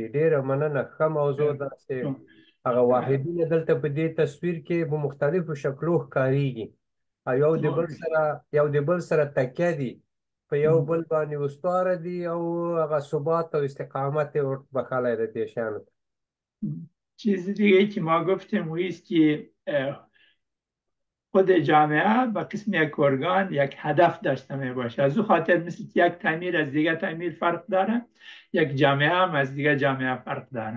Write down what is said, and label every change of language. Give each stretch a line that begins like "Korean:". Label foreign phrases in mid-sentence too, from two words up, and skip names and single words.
Pashto: ډېره مننه، ښه موضوع ده چې هغه واحدونه دلته په دې تصویر کې په مختلفو شکلو ښکارېږي او یو د بل سره تکیه دي، په یو بل باندې استواره دي او هغه ثبات او استقامت یې وربخښلی د دې شیانو.
Persian: چیز دیگه که ما گفتیم است که خود جامعه به قسم یک ارگان یک هدف داشته می باشه. از او خاطر مثل که یک تعمیر از دیگه تعمیر فرق داره، یک جامعه هم از دیگه جامعه فرق داره.